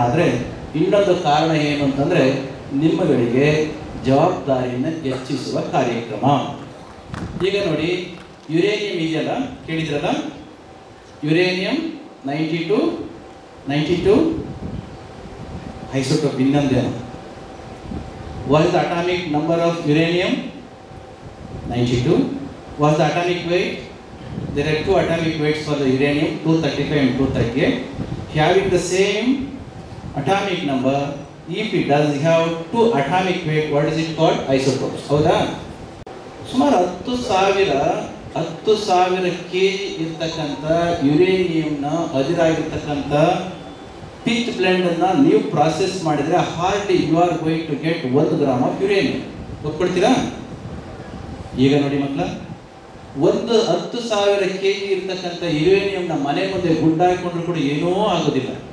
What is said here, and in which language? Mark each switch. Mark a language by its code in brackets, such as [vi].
[kn] ಆದರೆ ಇನ್ನೊಂದು ಕಾರಣ ಏನು ಅಂತಂದರೆ ನಿಮ್ಮಗಳಿಗೆ ಜವಾಬ್ದಾರಿಯನ್ನು ಹೆಚ್ಚಿಸುವ ಕಾರ್ಯಕ್ರಮ. ಈಗ ನೋಡಿ, ಯುರೇನಿಯಂ ಇದೆಯಲ್ಲ, ಕೇಳಿದ್ರಲ್ಲ, ಯುರೇನಿಯಂ 92 ಐಸೋಟೋಪ್. ಇನ್ನೊಂದೇನು? [en] What is the atomic number of uranium? 92. What is the atomic weight? There are two atomic weights for the uranium, 235 and 238. Having the same atomic number, if it does have two atomic weight, what is it called? Isotopes. [kn] ಹೌದಾ? ಸುಮಾರು 10,000 10,000 kg ಇರ್ತಕ್ಕಂಥ ಯುರೇನಿಯಂನ ಅದಿರಾಗಿರ್ತಕ್ಕಂಥ pitch blend ಅನ್ನ ನೀವು process ಮಾಡಿದ್ರೆ [en] Hardly you are going to get 1 gram of uranium. [kn] ಒಪ್ಕೊಳ್ತೀರಾ? ಈಗ ನೋಡಿ ಮಕ್ಕಳ, 10,000 kg ಇರ್ತಕ್ಕಂಥ ಯುರೇನಿಯಂನ ಮನೆ ಮುಂದೆ ಗುಡ್ಡ ಹಾಕೊಂಡ್ರು ಕೂಡ ಏನೂ ಆಗೋದಿಲ್ಲ.